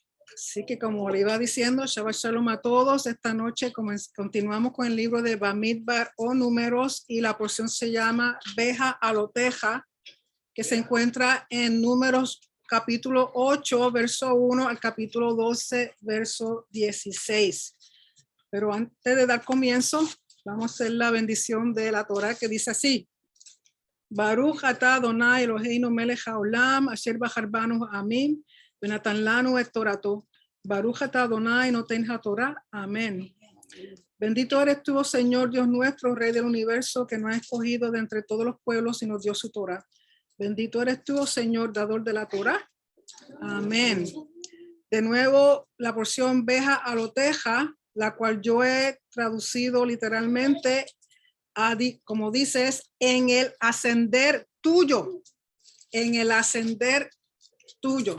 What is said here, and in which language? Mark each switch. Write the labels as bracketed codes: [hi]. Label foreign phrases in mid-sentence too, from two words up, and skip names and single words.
[es] Así que como le iba diciendo, [he] שבת שלום [es] a todos. Esta noche continuamos con el libro de Bamidbar o Números y la porción se llama Veja Aloteja, que se encuentra en Números capítulo 8, verso 1 al capítulo 12, verso 16. Pero antes de dar comienzo, vamos a hacer la bendición de la Torah que dice así. [he] ברוך אתה אדני אלוהינו מלך העולם אשר בחר בנו עמים ונתן לנו את תורתו. ברוך אתה אדני נותן התורה. [es] Amén. Bendito eres tú, Señor Dios nuestro, Rey del universo, que nos ha escogido de entre todos los pueblos y nos dio su Torah. Bendito eres tú, Señor, dador de la Torah. Amén. De nuevo, la porción Veja Aloteja, la cual yo he traducido literalmente como dices, en el ascender tuyo, en el ascender tuyo.